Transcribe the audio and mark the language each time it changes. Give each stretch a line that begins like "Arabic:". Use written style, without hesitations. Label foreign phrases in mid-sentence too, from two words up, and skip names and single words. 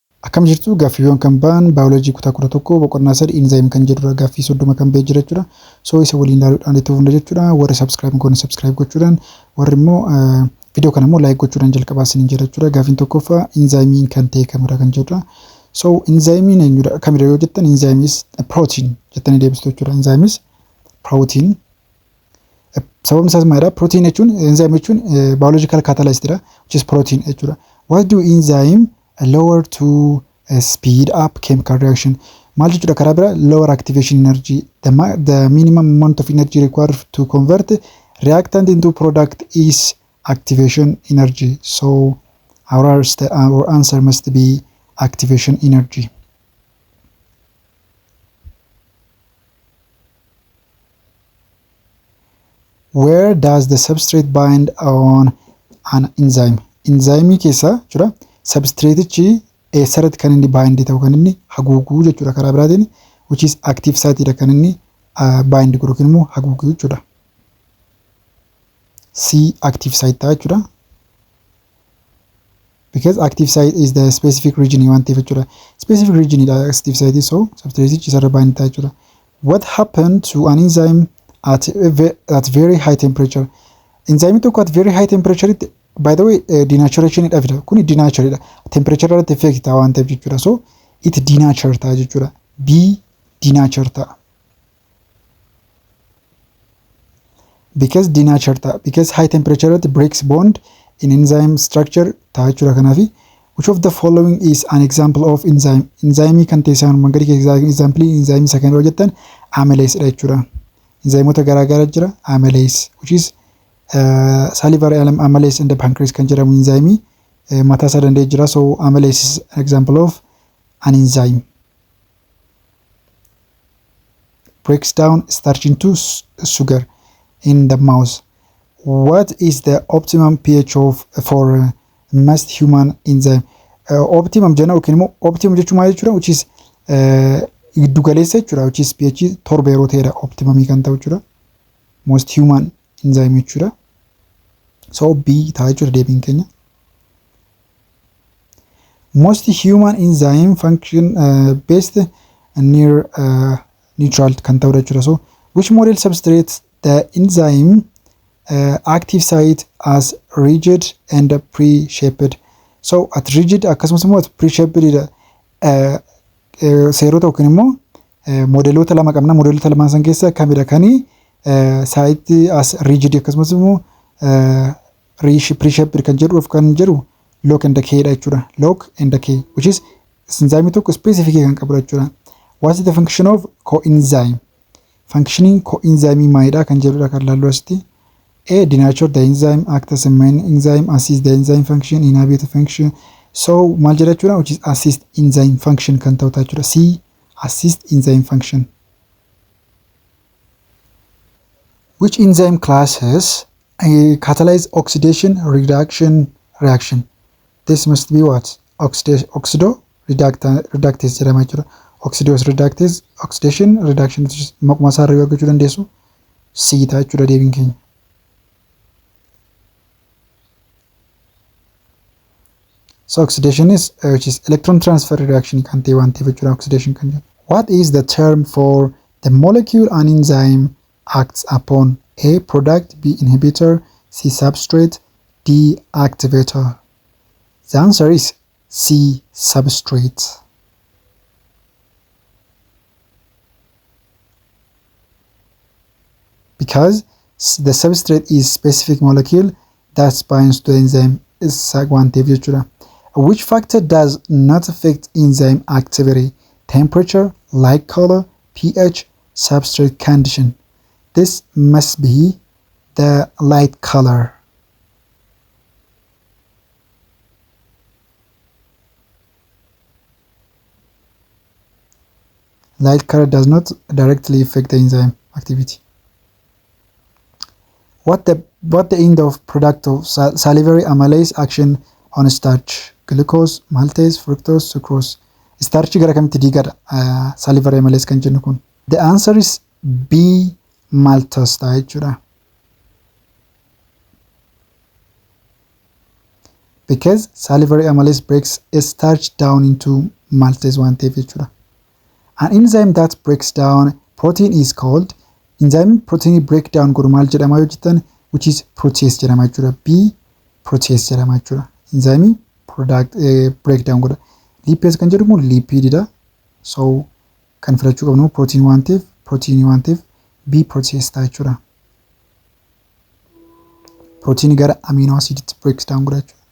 Oromo: Akkam jirtu gaaffiiwwan kan ba'an baayoloojii kutaa 11 boqonnaa 3 enzyme kan jedhudha gaaffii 30 kan ba'ee jira jechuudha. So isa waliin ilaaluudhaan itti fufna jechuudha. Warri subscribe goone subscribe gochuudhaan warri immoo video kana immoo like gochuudhaan jalqabaa isiniin jira jechuudha. Gaaffiin tokkoffaa enzyme kan ta'e kamidha kan jedhudha. So enzyme eenyudha kamidha yoo jettan
English: enzyme is protein
Oromo: jettanii deebistu jechuudha.
English: Enzyme is protein.
Oromo: Sababni isaas maalidha? Protein jechuun enzyme jechuun
English: biological catalyst
Oromo: dha,
English: which is protein
Oromo: jechuudha.
English: What do enzyme lower to speed up chemical reaction?
Oromo: Maal jechuudha karaa bira
English: lower activation energy, the minimum amount of energy required to convert reactant into product is activation energy. So our answer must be activation energy. Where does the substrate bind on an enzyme?
Oromo: Enzyme keessa jechuudha substrate chi eessarratti kan inni bind ta'u kan inni haguuguu jechuudha karaa biraatiin,
English: which is active site
Oromo: dha kan inni bind godhu yookiin immoo haguuguu jechuudha. C active site ta'a jechuudha.
English: Because active site is the specific region
Oromo: waan ta'eef jechuudha.
English: Specific region dha active site, so substrate
Oromo: chi isarra
English: bind
Oromo: ta'a jechuudha.
English: What happened to an enzyme at very high temperature? Enzyme tokko at very high temperature, by the way, denaturation
Oromo: dha fida. Kuni denature dha. Temperature irratti effect ta'a waan ta'eef jechuudha.
English: So it denature
Oromo: ta'a jechuudha. B denature ta'a.
English: Because denature ta'a. Because high temperature irratti breaks bond in enzyme structure
Oromo: ta'a jechuudha.
English: Kanaafi which of the following is an example of enzyme?
Oromo: Enzyme kan ta'e isaan magari example enzyme isa kan yoo jettan amylase dha jechuudha. Enzymoota garaagaraa jira amylase,
English: which is salivary amylase and the pancreas
Oromo: kan jedhamu enzyme mataa isaa danda'ee jira.
English: So amylase is an example of an enzyme. Breaks down starch into sugar in the mouse. What is the optimum pH of for most human enzyme?
Oromo: Optimum jenna yookiin immoo optimum jechuun maal jechuudha?
English: Which is
Oromo: giddu galeessa jechuudha.
English: Which is
Oromo: pH torba yeroo ta'edha optimum kan ta'u jechuudha.
English: Most human enzyme
Oromo: jechuudha. So B ta'a jechuudha deebiin keenya.
English: Most human enzyme function based near neutral
Oromo: kan ta'udha jechuudha.
English: So which model substrates the enzyme active site as rigid and pre-shaped? So at rigid
Oromo: akkasumas immoo
English: at pre-shaped dha.
Oromo: Seerota yookiin immoo modeloota lama qabna. Modeloota lamaan san keessa kamidha kani
English: site as rigid
Oromo: akkasumas immoo pre-shaped kan jedhu of kan jedhu
English: lock and decay
Oromo: dha jechuudha.
English: Lock and decay, which is enzyme tokko specific
Oromo: kan qabu jechuudha.
English: What is the function of coenzyme?
Oromo: Functioning coenzyme maalidha kan jedhudha kan laallu asitti.
English: A denature the enzyme, act as a main enzyme, assist the enzyme function, inhibit the function.
Oromo: So maal jedha jechuudha,
English: which is assist enzyme function
Oromo: kan ta'u jechuudha.
English: C assist enzyme function. Which enzyme classes catalyze oxidation reduction reaction? This must be what?
Oromo: Oxido reductase jedhama jechuudha. Oxidose reductase,
English: oxidation reduction
Oromo: maquma isaa irraa argachuu dandeessu. C ta'a jechuudha deebiin keenya.
English: So oxidation is which is electron transfer reaction
Oromo: kan ta'e waan ta'eef jechuudha
English: oxidation
Oromo: kan jedhu.
English: What is the term for the molecule an enzyme acts upon? A product, B inhibitor, C substrate, D activator. The answer is C substrate. Because the substrate is specific molecule that binds to the enzyme is one
Oromo: ta'eef jechuudha.
English: Which factor does not affect enzyme activity? Temperature, light color, pH, substrate condition. This must be the light color. Light color does not directly affect the enzyme activity. What the end of product of salivary amylase action on starch? Glucose, maltase, fructose, sucrose.
Oromo: Starch gara kamitti diigadha
English: salivary amylase
Oromo: kan jennu kun.
English: The answer is B maltose
Oromo: ta'a jechuudha.
English: Because salivary amylase breaks a starch down into maltase
Oromo: waan ta'eef jechuudha.
English: An enzyme that breaks down protein is called enzyme protein breakdown
Oromo: godhu maal jedhama yoo jettan
English: which is protease
Oromo: jedhama jechuudha. B protease jedhama jechuudha.
English: Enzyme product breakdown
Oromo: godha. Lipase kan jedhamu lipididha. So kan filachuu qabnu protein waan ta'eef B protease ta'a jechuudha.
English: Protein gara amino acid breaks down
Oromo: godha jechuudha.